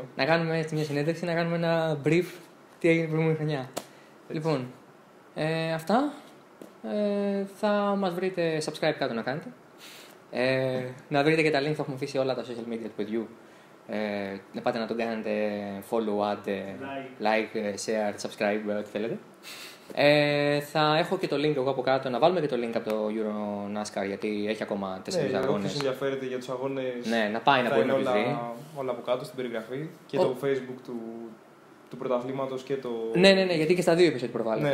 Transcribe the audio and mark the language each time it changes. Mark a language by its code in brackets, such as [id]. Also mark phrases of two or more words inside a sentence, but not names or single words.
[el] Να κάνουμε έτσι μια συνέντευξη, να κάνουμε ένα brief τι έγινε την προηγούμενη χρονιά. Έτσι. Λοιπόν, αυτά. Θα μας βρείτε subscribe κάτω να κάνετε. Να βρείτε και τα link, θα έχουμε αφήσει όλα τα [en] social media [el] του παιδιού. Να πάτε να τον κάνετε [en] follow, add, like, share, subscribe, [el] ό,τι θέλετε. Θα έχω και το link εγώ από κάτω, να βάλουμε και το link από το Euro NASCAR, γιατί έχει ακόμα 4 αγώνες. Όποιος ενδιαφέρεται για τους αγώνες, ναι, να πάει να μπορεί να τους δει. Όλα από κάτω στην περιγραφή και το Facebook του πρωταθλήματος και το. Ναι, γιατί και στα δύο επεισόδια προβάλλεται.